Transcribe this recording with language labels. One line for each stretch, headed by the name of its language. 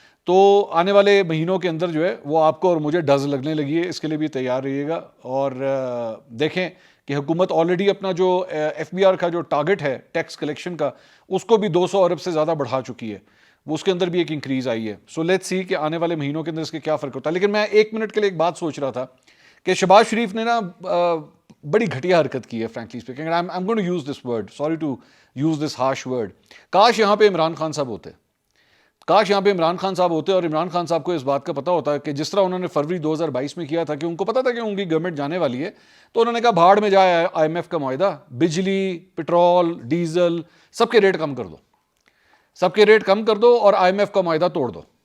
Urdu: تو آنے والے مہینوں کے اندر جو ہے وہ آپ کو اور مجھے ڈز لگنے لگی ہے. اس کے لیے بھی تیار رہیے گا، اور دیکھیں کہ حکومت آلریڈی اپنا جو FBR کا جو ٹارگٹ ہے ٹیکس کلیکشن کا، اس کو بھی 200 ارب سے زیادہ بڑھا چکی ہے. وہ اس کے اندر بھی ایک انکریز آئی ہے.
English: so let's see
Urdu: کہ آنے والے مہینوں کے اندر اس کے کیا فرق ہوتا ہے. لیکن میں 1 منٹ کے لیے ایک بات سوچ رہا تھا کہ شہباز شریف نے نا بڑی گھٹیا حرکت کی ہے،
English: Frankly speaking. I'm going to use this word, sorry to use this harsh word.
Urdu: کاش یہاں پہ عمران خان صاحب ہوتے، کاش یہاں پہ عمران خان صاحب ہوتے، اور عمران خان صاحب کو اس بات کا پتہ ہوتا ہے کہ جس طرح انہوں نے فروری 2022 میں کیا تھا، کہ ان کو پتا تھا کہ ان کی گورنمنٹ جانے والی ہے، تو انہوں نے کہا بھاڑ میں جائے IMF کا معاہدہ، بجلی، پٹرول، ڈیزل، سب کے ریٹ کم کر دو، سب کے ریٹ کم کر دو، اور IMF کا معاہدہ توڑ دو.